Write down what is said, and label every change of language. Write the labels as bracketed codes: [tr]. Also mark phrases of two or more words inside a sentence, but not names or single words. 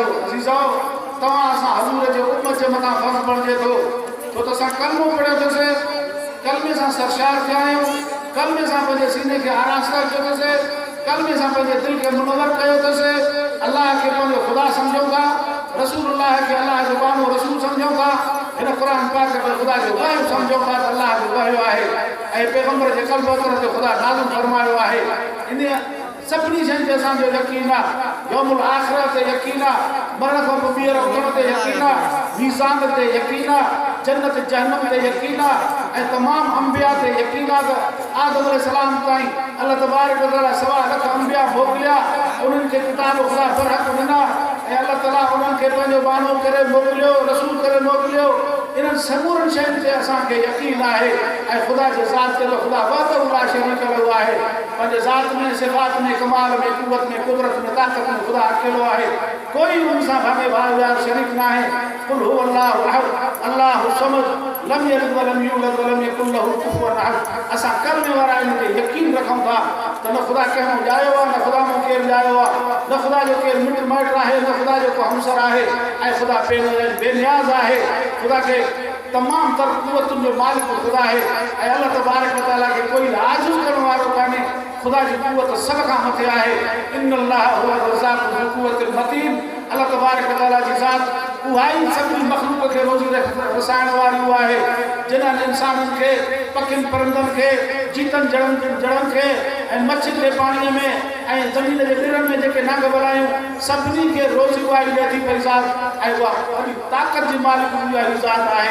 [sd] अज़ीज़ो तव्हां असां हज़ूर जे उम्मत जे मथां फ़र्ज़ बणिजे थो, छो त असां कलमो पढ़ियोसीं, कलमे सां सरशार थिया आहियूं, कलमे सां पंहिंजे सीने खे आरास्ता कयोसीं, कलमे सां पंहिंजे दिलि खे मुनवर कयो अथसि, अलाह खे पंहिंजो ख़ुदा सम्झूं था, रसूलुल्लाह खे अलाह जो बानो रसूल सम्झूं था, हिन क़ुरान पाक खे ख़ुदा जो वाहियो सम्झूं था त अलाह जो वाहियो आहे ऐं पैगंबर जे क़ल्ब अंदर ते ख़ुदा नाज़िल फरमायो आहे। इन सभिनी शयुनि ते असांजो यकीन आहे, [ar] يوم الآخرة [sd] ते यकीन आहे, मरण खां पोइ ॿीहर उथण ते यकीन आहे, मीज़ान ते यकीन आहे, जन्नत जहन्नम ते यकीन आहे ऐं तमामु अंबिया ते यकीन आहे त आदम अलैहिस्सलाम ताईं [ar] الله تبارك وتعالى [sd] 1.25 लाख अंबिया मोकिलिया, उन्हनि खे किताब ख़ुदा बरहक़ ॾिना ऐं अल्लाह ताला उन्हनि खे पंहिंजो बानो करे मोकिलियो, रसूल करे मोकिलियो। इन्हनि समूरनि शयुनि ते असांखे यकीन आहे ऐं ख़ुदा जे ज़ात ते ख़ुदा [ar] وحده لا شريك له [sd] आहे। पंहिंजे ज़ात में, सिफ़ात में, कमाल में, क़ुव्वत में, क़ुदरत में, ताक़त में ख़ुदा अकेलो आहे, कोई उन सां भाॻे भाॻीदार शरीक न आहे। [ar] قل هو الله أحد، الله الصمد، لم يلد ولم يولد ولم يكن له كفوا أحد. [sd] असां कलमे वारा इन ते यकीन रखूं था त न ख़ुदा कंहिं ॼायो आहे, न ख़ुदा मूं केरु ॼायो आहे, न ख़ुदा जो केरु मिट माइट आहे, न ख़ुदा जो को हमसर आहे ऐं ख़ुदा बेनियाज़ आहे। ख़ुदा खे तमामु तर क़ुव्वतुनि जो मालिक ख़ुदा आहे ऐं [ar] الله تبارك وتعالى [sd] खे कोई आजिज़ करण वारो कान्हे। ख़ुदा जी क़ुव्वत सभ खां मथे आहे। [ar] إن الله هو الرزاق ذو القوة المتين. الله تبارك وتعالى [sd] जी ज़ात उहा ई सभिनी मख़लूक़ खे रोज़ी रसाइण वारी आहे, जिन्हनि इंसाननि खे, पखियुनि परंदनि खे, जीतनि जड़नि खे ऐं मच्छियुनि जे पाणीअ में ऐं ज़मीन जे ॾिरनि में जेके नांग वलायूं, सभिनी खे रोज़ी उहा ई ॾिए थी पई ज़ात ऐं उहा वॾी ताक़त जी मालिक उहा ई ज़ात आहे।